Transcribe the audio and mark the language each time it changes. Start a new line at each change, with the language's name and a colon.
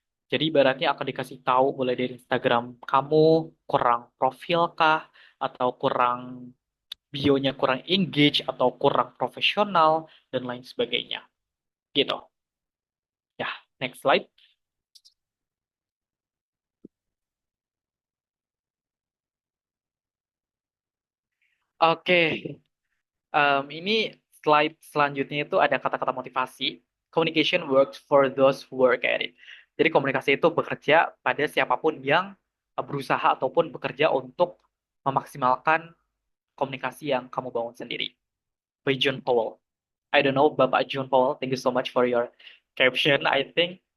Indonesian: Jadi ibaratnya akan dikasih tahu mulai dari Instagram kamu kurang profil kah, atau kurang bionya kurang engage, atau kurang profesional, dan lain sebagainya. Gitu. Ya,
English: next slide.
Indonesian: Oke, ini slide selanjutnya itu ada kata-kata motivasi.
English: communication works for those who work at it.
Indonesian: Jadi komunikasi itu bekerja pada siapapun yang berusaha ataupun bekerja untuk memaksimalkan komunikasi yang kamu bangun sendiri.
English: By John Powell. I don't know, Bapak John Powell. Thank you so much for your caption, I think.